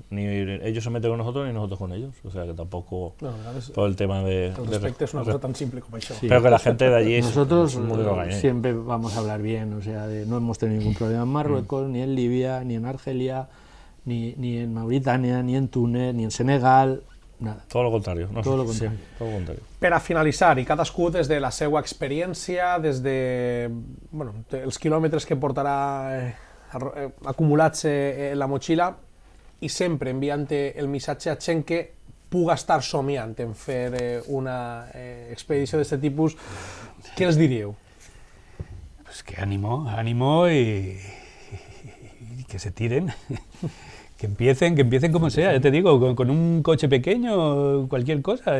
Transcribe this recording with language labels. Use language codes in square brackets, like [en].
[es] Ni ellos se meten con nosotros ni nosotros con ellos. O sea que tampoco todo el tema de... El respecte es una cosa tan simple como eso. Sí. Pero que la gente de allí nosotros muy siempre vamos a hablar bien, o sea, no hemos tenido ningún problema en Marruecos, ni en Libia, ni en Argelia, ni en Mauritania, ni en Túnez, ni en Senegal, nada. Todo lo contrario. Todo lo contrario. Sí, todo lo contrario. [ca] Per a finalitzar, i cadascú des de la seva experiència, des de els quilòmetres que portarà acumulats en la motxilla, i sempre enviant el missatge a gent que puga estar somiant en fer una expedició d'aquest tipus, què els diríeu? [es] Pues que ánimo y que se tiren. Que empiecen como sea, ya te digo, con un coche pequeño, cualquier cosa.